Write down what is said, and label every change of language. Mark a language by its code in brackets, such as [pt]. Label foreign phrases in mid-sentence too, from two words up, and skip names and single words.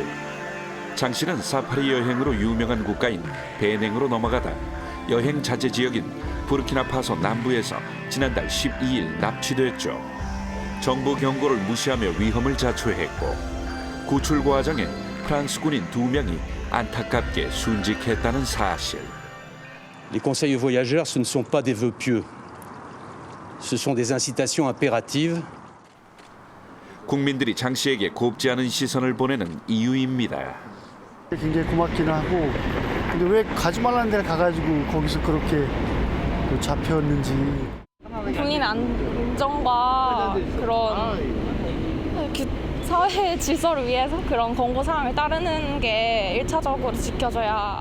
[ko] 장 씨는 사파리 여행으로 유명한 국가인 베냉으로 넘어가다 여행 자제 지역인 부르키나파소 남부에서 지난달 12일 납치됐죠. 정부 경고를 무시하며 위험을 자초했고 구출 과정에 프랑스 군인 2명이 안타깝게 순직했다는 사실. [fr] Les conseils aux voyageurs, ce ne sont pas des vœux pieux. Ce sont des incitations impératives. [ko] 국민들이 장 씨에게 곱지 않은 시선을 보내는 이유입니다. 굉장히 고맙기는 하고, 근데 왜 가지 말라는 데를 가가지고 거기서 그렇게 잡혔는지. 국민 안전과 그런 사회 질서를 위해서 그런 권고사항을 따르는 게 1차적으로 지켜져야.